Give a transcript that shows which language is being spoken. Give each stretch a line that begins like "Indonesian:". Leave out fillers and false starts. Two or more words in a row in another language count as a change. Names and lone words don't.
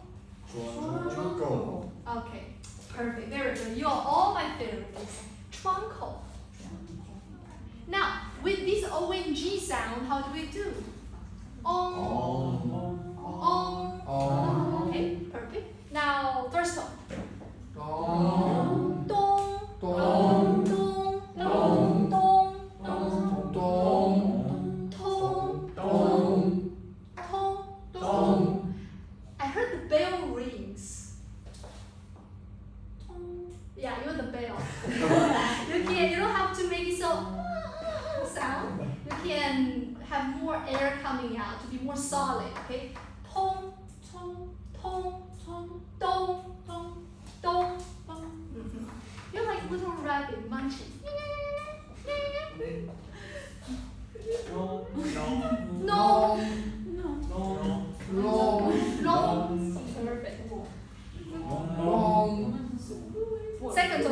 English: Okay. Perfect. Very good. You are all my favorites.
Chinese: 窗口
English: how do we do? Okay, perfect. Now first tone. Dong, dong, dong, dong, dong, dong, dong, dong, dong. I heard the bell rings. Yeah, you know the bell. You don't have to make it so sound. You can have more air coming out to be more solid. Okay. Tong, tong, tong, tong, dong, dong, dong, dong. You're like a little rabbit munching. No. No, No. no. Perfect. Second tone.